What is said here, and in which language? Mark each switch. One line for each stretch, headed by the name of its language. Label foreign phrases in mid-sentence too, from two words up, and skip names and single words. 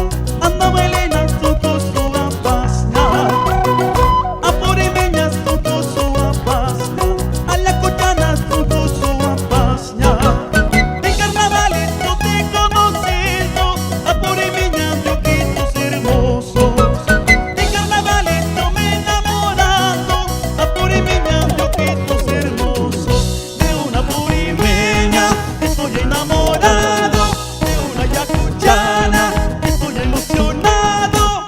Quechua: ANDAHUAYLINA Sunqu Suwa Pasña, APURIMEña Sunqu Suwa Pasña, AYACUCHANA Sunqu Suwa Pasña.
Spanish: En carnavales yo te he conocido, APURIMEña de ojitos hermosos. En carnavales yo me he enamorado, APURIMEña de ojitos hermosos. De una APURIMEña estoy enamorado, de una AYACUCHANA estoy ilusionado.